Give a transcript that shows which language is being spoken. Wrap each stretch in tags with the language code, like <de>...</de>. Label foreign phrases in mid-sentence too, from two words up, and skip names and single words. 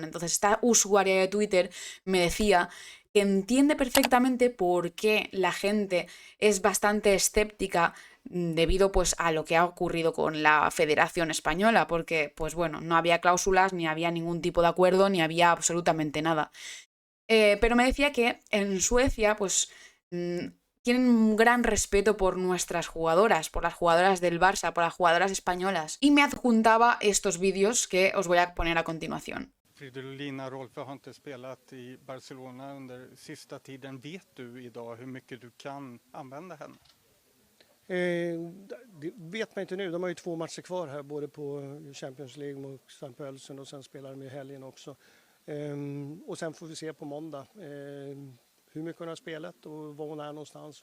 <es>Entonces esta usuaria de Twitter me decía que entiende perfectamente por qué la gente es bastante escéptica debido pues a lo que ha ocurrido con la Federación Española, porque pues bueno, no había cláusulas, ni había ningún tipo de acuerdo, ni había absolutamente nada. Pero me decía que en Suecia, pues, tienen un gran respeto por nuestras jugadoras, por las jugadoras del Barça, por las jugadoras españolas. Y me adjuntaba estos vídeos que os voy a poner a continuación.</es> <sv>Fridolina Rolfö har inte spelat i Barcelona under sista tiden. Vet du idag hur mycket du kan använda henne? Det vet man inte nu. De har ju 2 matcher kvar här, både på Champions League mot St. Pölsen och sen spelar de i helgen också. Och sen får vi se på måndag hur mycket hon har spelat och var hon är någonstans.</sv>